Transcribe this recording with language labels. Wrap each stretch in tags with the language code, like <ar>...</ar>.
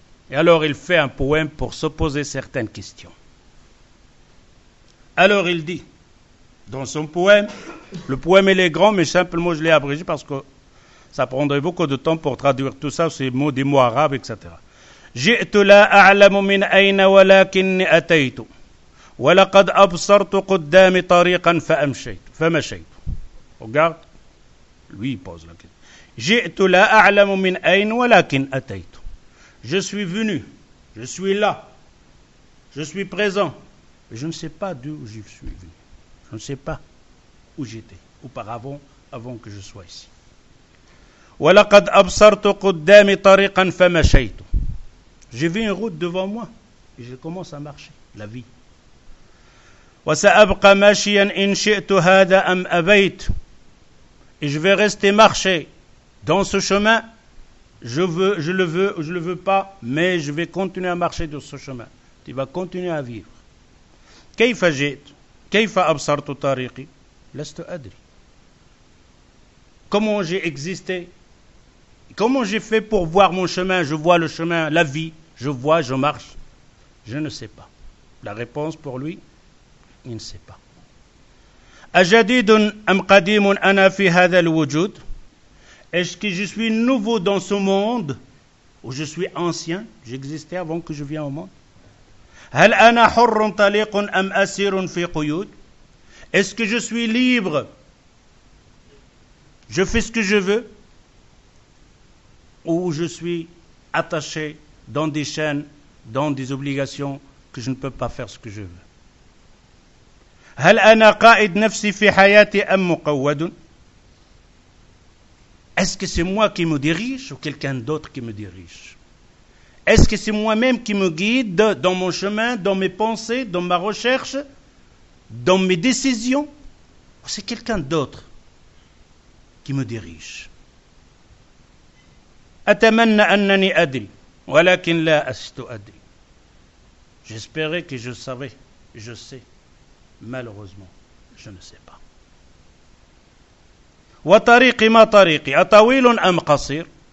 <fr>Et alors il fait un poème pour se poser certaines questions. Alors il dit, dans son poème, le poème il est grand, mais simplement je l'ai abrégé parce que ça prendrait beaucoup de temps pour traduire tout ça, ces mots, des mots arabes, etc.</fr> <ar>جئت لا أعلم من أين ولكني أتيت ولقد أبصرت قدامي طريقا فمشيت.</ar> <fr>Regarde, lui il pose la question.</fr> <ar>جئت لا أعلم من أين ولكن أتيت.</ar> <fr>Je suis venu, je suis là, je suis présent, mais je ne sais pas d'où je suis venu. Je ne sais pas où j'étais auparavant, avant que je sois ici.</fr> <ar>وَلَقَدْ أَبْصَرْتُ قُدَّامِ طَرِيقًا فَمَشَيْتُ.</ar> <fr>J'ai vu une route devant moi et je commence à marcher, la vie.</fr> <ar>وَسَأَبْقَ مَاشِيًا إِنْ شِئْتُ هَذَا أَمْ أَبَيْتُ.</ar> <fr>Et je vais rester marcher dans ce chemin. Je le veux ou je le veux pas, mais je vais continuer à marcher sur ce chemin. Tu vas continuer à vivre.</fr> <ar>كيف جئت؟ كيف أبصرت طريقي؟ لست أدري.</ar> <fr>Comment j'ai existé? Comment j'ai fait pour voir mon chemin? Je vois le chemin, la vie. Je vois, je marche. Je ne sais pas. La réponse pour lui, il ne sait pas.</fr> <ar>أجديد أم قديم أنا في هذا الوجود?</ar> <fr>Est-ce que je suis nouveau dans ce monde ou je suis ancien? J'existais avant que je vienne au monde.</fr> <ar>هل أنا حر طليق أم أسير في قيود?</ar> <fr>Est-ce que je suis libre? Je fais ce que je veux? Ou je suis attaché dans des chaînes, dans des obligations que je ne peux pas faire ce que je veux?</fr> <ar>هل أنا قائد نفسي في حياتي أم مقود?</ar> <fr>Est-ce que c'est moi qui me dirige ou quelqu'un d'autre qui me dirige? Est-ce que c'est moi-même qui me guide dans mon chemin, dans mes pensées, dans ma recherche, dans mes décisions? Ou c'est quelqu'un d'autre qui me dirige?</fr> <ar>أتمنى أنني أدري ولكن لا أست أدري.</ar> <fr>J'espérais que je savais, je sais. Malheureusement, je ne sais pas.</fr> <ar>وطريقي ما طريقي أطويل أم قصير.</ar>